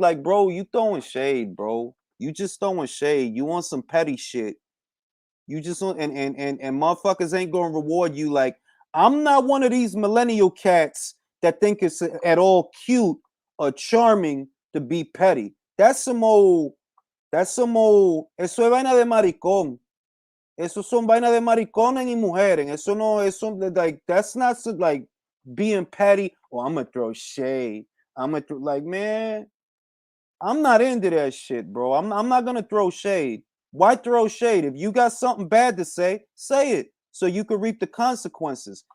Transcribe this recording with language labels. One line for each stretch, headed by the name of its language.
English: Like, bro, you throwing shade, bro. You just throwing shade. You want some petty shit. You just want, and motherfuckers ain't gonna reward you. Like, I'm not one of these millennial cats that think it's at all cute or charming to be petty.
Spanish: That's some old. Eso es vaina de maricón. Eso son vaina de maricones y mujeres.
English: Eso no, eso, like, that's not so, like, being petty. Oh, I'm gonna throw shade. Like, man, I'm not into that shit, bro. I'm not gonna throw shade. Why throw shade? If you got something bad to say it so you can reap the consequences.